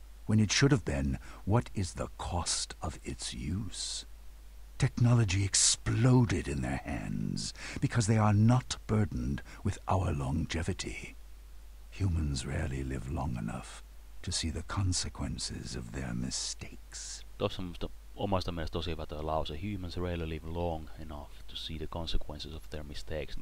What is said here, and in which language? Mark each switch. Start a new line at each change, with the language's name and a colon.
English: When it should have been, what is the cost of its use? Technology exploded in their hands because they are not burdened with our longevity. Humans rarely live long enough to see the consequences of their mistakes.
Finnish: Tuossa on omasta mielestä tosi hyvä tuo lause.
English: Humans rarely live long enough to see the consequences of their mistakes.